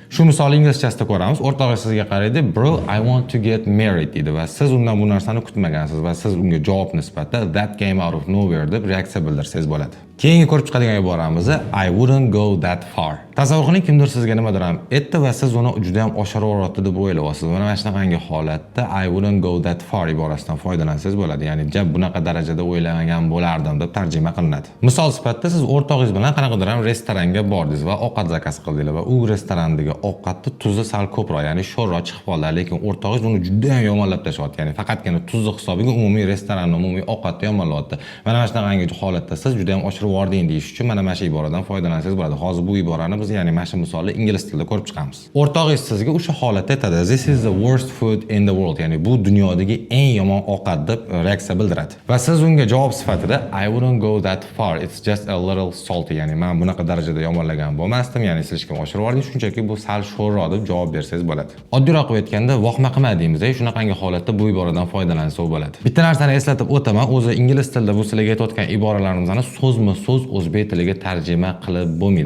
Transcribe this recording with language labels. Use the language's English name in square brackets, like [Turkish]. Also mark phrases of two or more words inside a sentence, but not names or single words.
[Uzbek] Shu misol inglizchasida ko'ramiz. O'rtog'ingiz sizga qaraydi, [English] bro, I want to get married [Uzbek] dedi va siz undan bu narsani kutmagansiz va siz unga javob nisbatan [English] that came out of nowhere [Uzbek] deb reaksiya bildirsangiz bo'ladi. Keyingi ko'rib chiqadigan iboramiz [English] I wouldn't go that far. [Uzbek] Tasavvur qiling, kimdir sizga nimadir ham aytdi va siz uni juda ham oshirib deb o'ylayapsiz. Mana shunaqangi holatda [English] I wouldn't go that far [Uzbek] iborasidan foydalansangiz bo'ladi. Ya'ni jab bunaqa darajada o'ylamagan bo'lardim deb tarjima qilinadi. Misol sifatida siz o'rtog'ingiz bilan qanaqadir ham restoranga bordingiz va ovqat zakaz qildingiz va u restorandagi ovqatni tuzi sal ko'proq, ya'ni sho'rroq chiqib qoldi, lekin o'rtog'ingiz uni juda ham yomonlab tashyapti. Ya'ni faqatgina tuzi hisobiga umumiy restoranni, umumiy ovqatni yomonlayapti. Mana shunaqangi holatda siz juda ham oshirib yubording deyish uchun mana shu iboradan foydalansangiz bo'ladi. Hozir bu iborani biz ya'ni mana shu misolni ingliz tilida ko'rib chiqamiz. O'rtog'ingiz sizga o'sha holatda aytadi, [English] "This is the worst food in the world." [Uzbek] Ya'ni bu dunyodagi eng yomon ovqat deb reaksiya bildiradi. Va siz unga javob sifatida [English] I wouldn't go that far. It's just a little salty. [Uzbek] Ya'ni men bunaqa darajada yomonlagan bo'lmasdim, ya'ni siz hech kim oshirib yubordingiz, shunchaki bu sal sho'rroq deb javob bersangiz bo'ladi. Oddiyroq qilib aytganda, voqma qilmadingiz, shunaqangi holatda bu iboradan foydalansa bo'ladi. Bitta narsani eslatib o'taman, o'zi ingliz tilida bu sizlarga aytayotgan iboralarimizni so'zma-so'z o'zbek tiliga tarjima qilib bo'lmaydi.